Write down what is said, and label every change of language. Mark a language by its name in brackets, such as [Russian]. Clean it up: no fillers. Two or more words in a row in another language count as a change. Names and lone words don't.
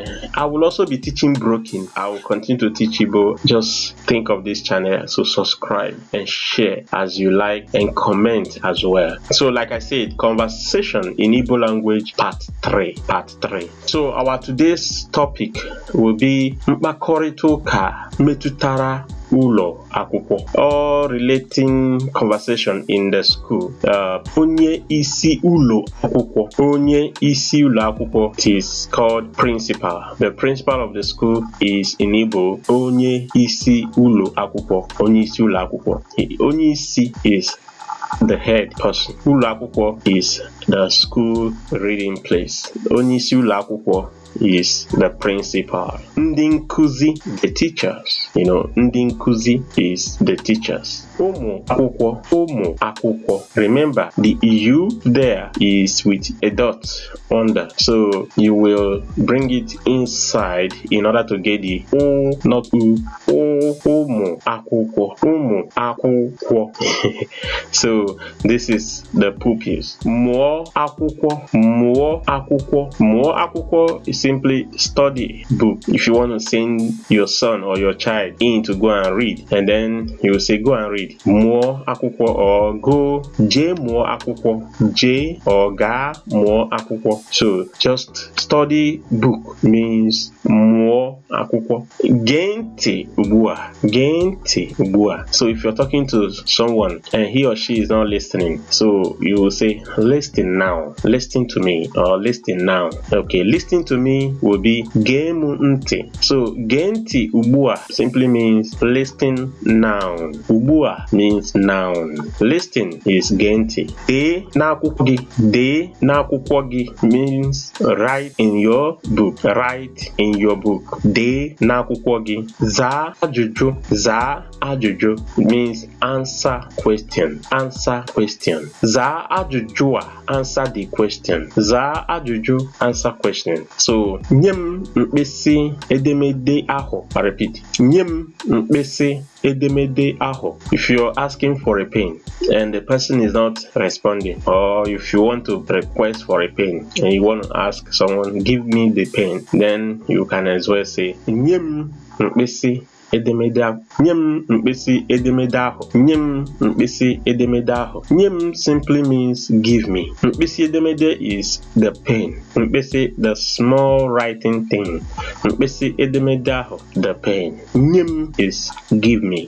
[English] I will also be teaching broken. I will continue to teach Igbo. Just think of this channel, so subscribe and share as you like, and comment as well. So like I said, conversation in Igbo language part 3. So our today's topic will be [Igbo] mkpakọrịta ụka metụtara ụlọ akwụkwọ, [English] or relating conversation in the school. [Igbo] Onye isi ụlọ akwụkwọ [English] is called principal. The principal of the school is in Igbo [Igbo] onye isi ụlọ akwụkwọ. Onye isi [English] is the head person. [Igbo] Ụlọ akwụkwọ [English] is the school reading place. Onye isi ụlọ akwụkwọ is the principal. [Igbo] Ndị nkuzi, [English] the teachers. [Igbo] Ndị nkuzi [English] is the teachers. [Igbo] Ụmụ akwụkwọ. [English] Remember, the U there is with a dot under, so you will bring it inside in order to get the O, not U. [Igbo] Ụmụ akwụkwọ. [English] So this is the pupils. [Igbo] Mụọ akwụkwọ [English] is simply study book. If you want to send your son or your child in to go and read, and then you will say go and read. [Igbo] Mụọ akwụkwọ, [English] or go [Igbo] jee mụọ akwụkwọ, jee or gaa mụọ akwụkwọ. [English] So just study book means [Igbo] mụọ akwụkwọ. Gee ntị ugbu a. [English] So if you're talking to someone and he or she is not listening, so you will say listen now, listen to me, or listen now. Okay, listen to me will be [Igbo] gee m ntị. [English] So [Igbo] gee ntị ugbu a [English] simply means listen now. [Igbo] Ugbu a [English] means noun. Listen is [Igbo] gee ntị. Dee n'akwụkwọ gị [English] means write in your book. [Igbo] Dee n'akwụkwọ gị. Zaa ajụjụ [English] means answer question. [Igbo] Zaa ajụjụ a, [English] answer the question. [Igbo] Zaa ajụjụ, [English] answer question. [Igbo] So nye m mkpịsị edemede ahụ. [English] Repeat. [Igbo] Nye m mkpịsị edemede ahụ. [English] If you're asking for a pen and the person is not responding, or if you want to request for a pen and you want to ask someone, give me the pen, then you can as well say [Igbo] nye m mkpịsị edemede ahụ. Nye m mkpịsị edemede ahụ. Nye m [English] simply means give me. [Igbo] Mkpịsị edemede [English] is the pen. Mkpịsị, the small writing thing. [Igbo] Mkpịsị edemede ahụ, [English] the pen. [Igbo] Nye m [English] is give me.